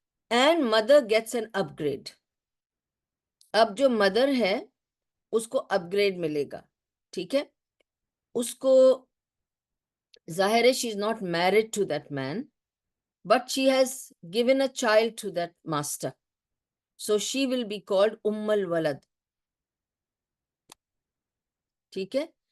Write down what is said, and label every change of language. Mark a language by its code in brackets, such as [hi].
[en] And mother gets an upgrade. [ur] اب جو mother ہے اس کو اپ گریڈ ملے گا. ٹھیک ہے. اس کو ظاہر ہے [en] she is not married to that man, but she has given a child to that master. So she will be called الولد. [ur] ٹھیک ہے.